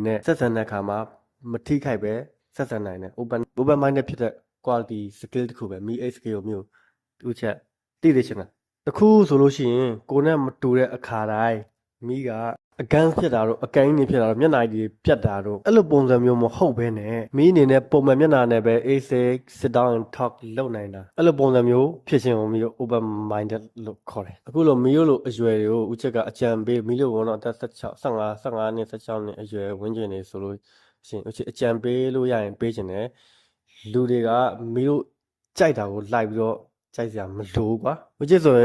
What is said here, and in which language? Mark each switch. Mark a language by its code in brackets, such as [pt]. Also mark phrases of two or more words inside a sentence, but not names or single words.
[my] နဲ့ဆက်ဆံတဲ့အခါမှာမထိခိုက်ပဲဆက်ဆံနိုင်တယ် [en] open minded [my] ဖြစ်တဲ့ [en] quality skill [my] တစ်ခုပဲမီ 8 skill မျိုးသူချက်သိသိချင်တာတခုဆိုလို့ရှိရင်ကိုနဲ့မတူတဲ့အခါတိုင်းမီးကအကန်းဖြစ်တာတော့အကန်းကြီးဖြစ်တာတော့မျက်နှာကြီးပြတ်တာတော့အဲ့လိုပုံစံမျိုးမဟုတ်ဘဲနဲ့မီးအနေနဲ့ပုံမှန်မျက်နှာနဲ့ပဲ [en] sit down and talk [my] လုပ်နိုင်တာအဲ့လိုပုံစံမျိုးဖြစ်ခြင်းကိုမီးတို့ [en] open minded [my] လို့ခေါ်တယ်အခုလိုမီးတို့လိုအရွယ်တွေကိုဦးချစ်ကအကြံပေးမီးတို့ကတော့အသက် 15နှစ်16နှစ်အရွယ်ဝန်းကျင်နေဆိုလို့ရှင်ဦးချစ်အကြံပေးလို့ရရင်ပေးခြင်းတယ်လူတွေကမီးတို့ကြိုက်တာကိုလိုက်ပြီးတော့ကြိုက်စရာမလိုကွာမကြည့်ဆို